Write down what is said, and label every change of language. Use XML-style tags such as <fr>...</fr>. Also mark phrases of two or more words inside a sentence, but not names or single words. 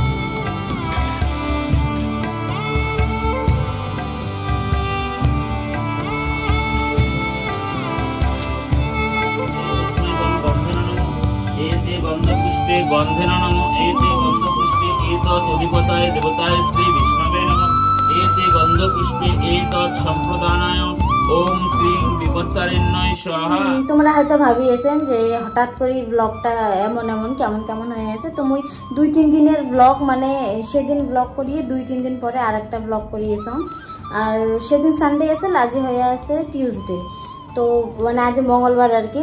<sa>गंधपुष्पे गंधेन नमः एते गंधपुष्पे एतत् अधिपताय देवताय श्री विष्णवे नमः एते गंधपुष्पे एतत् संप्रदानाय ओम ह्रीं विपत्कारिण्यै स्वाहा।</sa> <bn>তোমরা হয়তো ভাবিয়েছেন যে হঠাৎ করে ব্লগটা এমন এমন কেমন কেমন হয়ে আছে, তো মুই 2-3 দিনের ব্লগ মানে সেদিন ব্লগ করিয়ে 2-3 দিন পরে আরেকটা ব্লগ করিয়েছম। আর সেদিন সানডে আছে, আজ হয়ে আছে টিউসডে, তো মানে আজ মঙ্গলবার আর কি।</bn>